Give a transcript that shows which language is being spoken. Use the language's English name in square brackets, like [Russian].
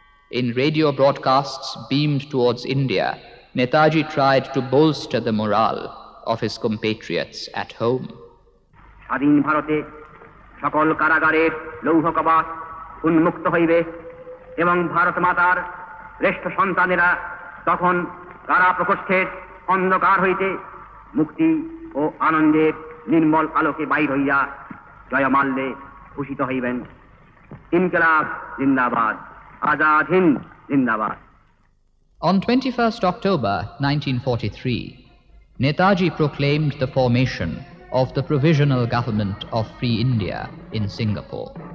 [English] In radio broadcasts beamed towards India, Netaji tried to bolster the morale of his compatriots at home. [Bangla] স্বাধীন ভারতে সকল কারাগারের লৌহ কবাট উন্মুক্ত হইবে এবং ভারত মাতার শ্রেষ্ঠ সন্তানেরা তখন কারা প্রকোষ্ঠের অন্ধকার হইতে মুক্তি ও আনন্দের নির্মল আলোকে বাইর হইয়া জয়মাল্যে ভূষিত হইবেন। [Hindi] ইনকিলাব জিন্দাবাদ, আজাদ হিন্দ জিন্দাবাদ। [English] On 21st October 1943, Netaji proclaimed the formation of the Provisional Government of Free India in Singapore.